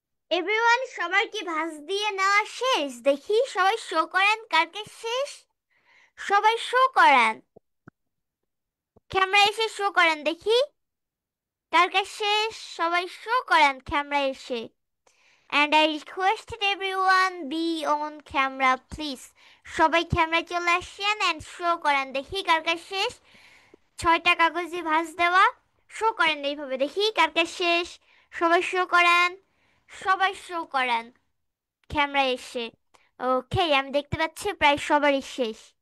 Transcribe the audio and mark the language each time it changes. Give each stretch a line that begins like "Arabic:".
Bangla: Everyone, সবার কি ভাঁজ দিয়ে নেওয়া শেষ? দেখি সবাই শো করেন কার শেষ। সবাই শো করেন, ক্যামেরা এসে শো করেন দেখি কার শেষ। সবাই শো করেন ক্যামেরা এসে।
English: And I requested everyone be on camera please.
Bangla: সবাই ক্যামেরা চলে আসেন এন্ড শো করেন দেখি কার শেষ। 6টা কাগজে ভাঁজ দেওয়া, শো করেন এইভাবে দেখি কার শেষ। সবাই শো করেন, সবাই শো করেন ক্যামেরা এসে। ওকে, আমি দেখতে পাচ্ছি প্রায় সবারই শেষ।